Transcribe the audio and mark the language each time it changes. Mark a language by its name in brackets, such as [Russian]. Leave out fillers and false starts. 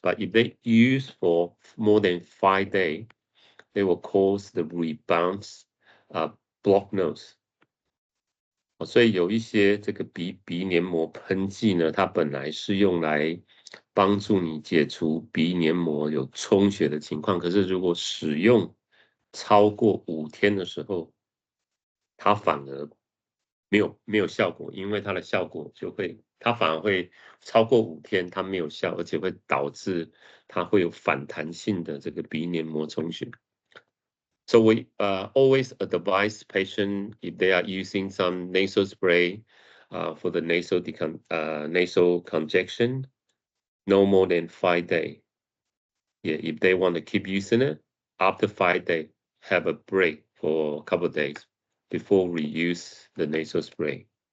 [English] But if they use for more than 5 days, they will cause the rebounds, blocked nose. [Chinese] 所以有一些这个鼻黏膜喷剂呢，它本来是用来帮助你解除鼻黏膜有充血的情况，可是如果使用超过5天的时候，它反而没有效果，因为它的效果它反而会超过5天，它没有效，而且会导致它会有反弹性的这个鼻黏膜充血。 [English] So we always advise patients, if they are using some nasal spray for the nasal congestion, no more than 5 days. Yeah, if they want to keep using it, after 5 days, have a break for a couple of days before we use the nasal spray.